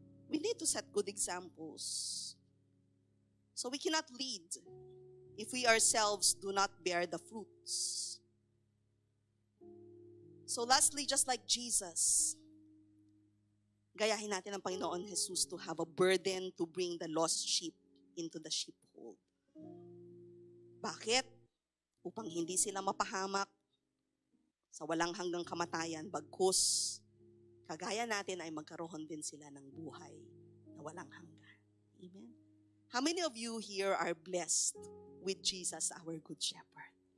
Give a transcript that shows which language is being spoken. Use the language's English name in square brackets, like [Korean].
[English] We need to set good examples. So we cannot lead if we ourselves do not bear the fruits. So lastly, just like Jesus, [Filipino] gayahin natin ang Panginoon Jesus [English] to have a burden to bring the lost sheep into the sheepfold. [Filipino] Bakit? Upang hindi sila mapahamak sa walang hanggang kamatayan, bagkus kagaya natin ay magkaroon din sila ng buhay na walang hanggan. Amen? [English] How many of you here are blessed with Jesus, our Good Shepherd?